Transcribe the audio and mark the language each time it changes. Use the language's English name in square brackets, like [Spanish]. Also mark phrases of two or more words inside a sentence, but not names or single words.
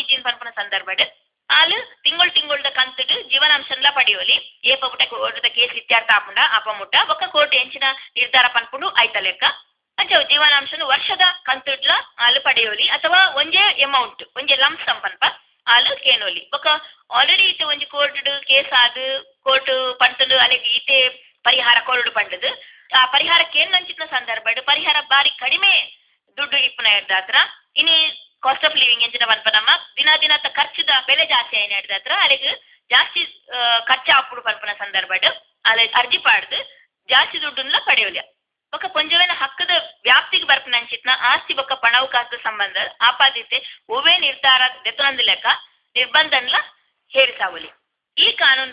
[Tulu] ಇಜ್ಜಿನ ಪನ್ಪನ ಸಂದರ್ಭಡ್ ಆಲು ತಿಂಗಳದ ಕಂತುಡು ಜೀವನಾಂಶನ್ಲ ಪಡೆಯೋಲಿ ಏಪ ಮುಟ್ಟ ಕೋರ್ಟದ ಕೇಸ್ ಇತ್ಯರ್ಥ ಆಪುಂಡ ಅಪ ಮುಟ್ಟ ಬೊಕ್ಕ ಕೋರ್ಟ್ ಎಂಚಿನ ನಿರ್ಧಾರ ಪನ್ಪುಂಡು ಆಯ್ತ ಲೆಕ್ಕ ಅಂಚ ಜೀವನಾಂಶನು ವರ್ಷದ ಕಂತುಡ್ಲ ಆಲು ಪಡೆಯೋಲಿ ಅಥವಾ ಒಂಜೇ ಅಮೌಂಟ್ ಒಂಜೇ ಲಂಸಂ ಪನ್ಪ ಆಲು ಕೇನೋಲಿ ಬೊಕ ಆಲ್ರೆಡಿ ಇತ್ತೆ ಒಂಜಿ ಕೋರ್ಟ್ ಕೇಸ್ ಆದು ಕೋರ್ಟ್ ಪಂತುಂಡು ಅಲ್ಲಿಗೆ ಈತೆ ಪರಿಹಾರ ಕೊರಡು ಪಂಡದು ಆ ಪರಿಹಾರ ಕೇಂದ್ರಂಚಿನ ಸಂದರ್ಭಡ್ ಪರಿಹಾರ ಬಾರಿ ಕಡಿಮೆ ದುಡ್ಡು ಇಪ್ಪುನ ಇರ್ದಾತ್ರ ಇನಿ [English] cost of living [Tulu] ಎಂಚಿನ ಪನ್ಪನಮ್ಮ ದಿನದ ಖರ್ಚುದ ಬೆಲೆ ಜಾಸ್ತಿ ಆಯ್ನ ಹಿಡ್ದಾತ್ರ ಅಲ್ಲಿಗೆ ಜಾಸ್ತಿ ಖರ್ಚು ಆಪುಡು ಪನ್ಪನ ಸಂದರ್ಭಡ್ ಅಲ್ಲಿ ಅರ್ಜಿ ಪಾಡ್ದು ಜಾಸ್ತಿ ದುಡ್ಡನ್ನ ಪಡೆಯೋಲ್ಯ ಬೊಕ ಪೊಂಜವೆನ ಹಕ್ಕದ ವ್ಯಾಪ್ತಿಗೆ ಬರ್ಪನ ಅಂಚಿತ್ನ ಆಸ್ತಿ ಬೊಕ್ಕ ಪಣವಕಾಸದ ಸಂಬಂಧ ಆಪಾದಿತೆ ಒವೇ ನಿರ್ಧಾರ ದೆತನೊಂದು ಲೆಕ್ಕ ನಿರ್ಬಂಧನ್ಲ ಹೇರಿಸಾವಲಿ ಈ ಕಾನೂನು